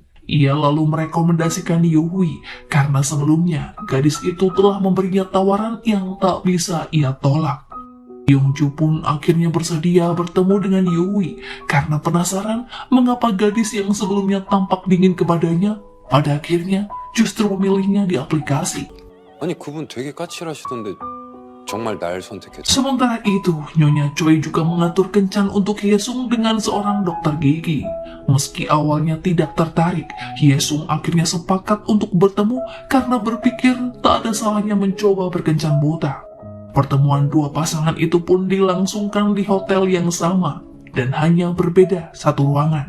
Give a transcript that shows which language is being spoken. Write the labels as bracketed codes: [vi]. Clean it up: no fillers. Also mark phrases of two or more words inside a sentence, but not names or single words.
[id] Ia lalu merekomendasikan Yui karena sebelumnya gadis itu telah memberinya tawaran yang tak bisa ia tolak. Yongju pun akhirnya bersedia bertemu dengan Yui karena penasaran mengapa gadis yang sebelumnya tampak dingin kepadanya pada akhirnya justru memilihnya di aplikasi. [ko] 아니 그분 되게 까칠하시던데 정말 날 선택했죠. [id] Sementara itu, Nyonya Choi juga mengatur kencan untuk Hyesung dengan seorang dokter gigi. Meski awalnya tidak tertarik, Hyesung akhirnya sepakat untuk bertemu karena berpikir tak ada salahnya mencoba berkencan buta. Pertemuan dua pasangan itu pun dilangsungkan di hotel yang sama dan hanya berbeda satu ruangan.